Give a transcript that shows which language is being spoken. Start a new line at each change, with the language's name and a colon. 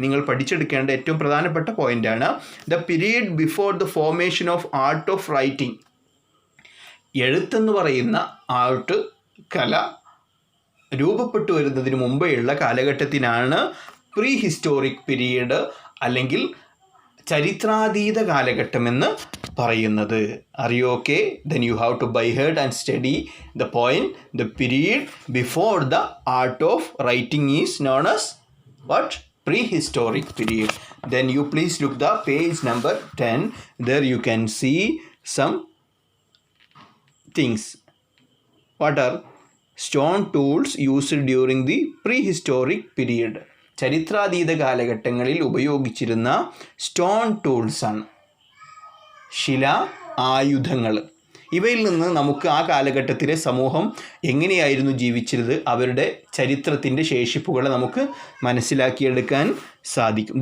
Malayalam: നിങ്ങൾ പഠിച്ചെടുക്കേണ്ട ഏറ്റവും പ്രധാനപ്പെട്ട പോയിന്റാണ്.
English: the period before the formation of art of writing,
Malayalam: എഴുത്തെന്ന് പറയുന്ന ആർട്ട്, കല രൂപപ്പെട്ടു വരുന്നതിന് മുമ്പേയുള്ള കാലഘട്ടത്തിനാണ് പ്രീ ഹിസ്റ്റോറിക് പീരീഡ് അല്ലെങ്കിൽ ചരിത്രാതീത കാലഘട്ടമെന്ന് പറയുന്നത്. അറിയോക്കെ?
English: Then you have to by heart and study the point. The period before the art of writing is known as what? Prehistoric period. Then you please look the page number 10. There you can see some things. What are stone tools used during the prehistoric period?
Malayalam: ചരിത്രാതീത കാലഘട്ടങ്ങളിൽ ഉപയോഗിച്ചിരുന്ന stone ടൂൾസാണ്, ശില ആയുധങ്ങൾ. ഇവയിൽ നിന്ന് നമുക്ക് ആ കാലഘട്ടത്തിലെ സമൂഹം എങ്ങനെയായിരുന്നു ജീവിച്ചിരുന്നത്, അവരുടെ ചരിത്രത്തിൻ്റെ ശേഷിപ്പുകളെ നമുക്ക് മനസ്സിലാക്കിയെടുക്കാൻ സാധിക്കും.